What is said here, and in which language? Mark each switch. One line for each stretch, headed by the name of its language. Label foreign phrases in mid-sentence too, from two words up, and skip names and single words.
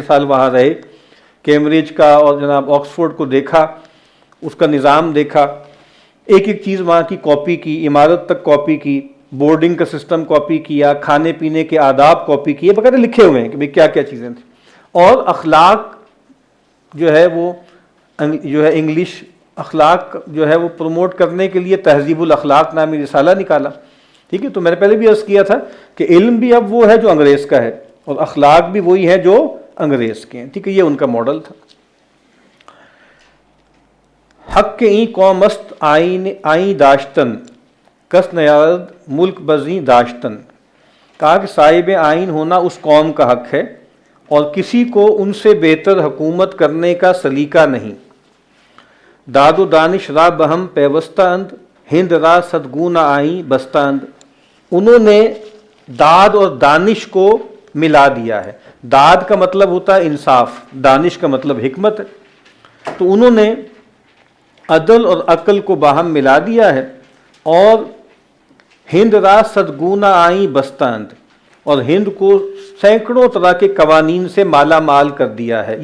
Urdu: سال وہاں رہے، کیمبرج کا اور جناب آکسفورڈ کو دیکھا، اس کا نظام دیکھا، ایک ایک چیز وہاں کی کاپی کی، عمارت تک کاپی کی، بورڈنگ کا سسٹم کاپی کیا، کھانے پینے کے آداب کاپی کیے، باقاعدہ لکھے ہوئے ہیں کہ بھئی کیا کیا چیزیں تھیں، اور اخلاق جو ہے وہ جو ہے انگلش اخلاق جو ہے وہ پروموٹ کرنے کے لیے تہذیب الاخلاق نامی رسالہ نکالا، ٹھیک ہے؟ تو میں نے پہلے بھی عرض کیا تھا کہ علم بھی اب وہ ہے جو انگریز کا ہے اور اخلاق بھی وہی ہے جو انگریز کے ہیں، ٹھیک ہے؟ یہ ان کا ماڈل تھا۔
Persian: حق کے این قوم است آئیں داشتن کس نیارد ملک بزیں داشتن،
Urdu: کہا کہ صاحب آئین ہونا اس قوم کا حق ہے اور کسی کو ان سے بہتر حکومت کرنے کا سلیقہ نہیں۔
Persian: داد و دانش را بہم پیوستہ اند ہند را صدگونہ آئیں بستہ اند،
Urdu: انہوں نے داد اور دانش کو ملا دیا ہے۔ داد کا مطلب ہوتا ہے انصاف، دانش کا مطلب حکمت ہے، تو انہوں نے عدل اور عقل کو باہم ملا دیا ہے، اور
Persian: ہند را صدگونہ آئیں بستہ اند،
Urdu: اور ہند کو سینکڑوں طرح کے قوانین سے مالا مال کر دیا ہے۔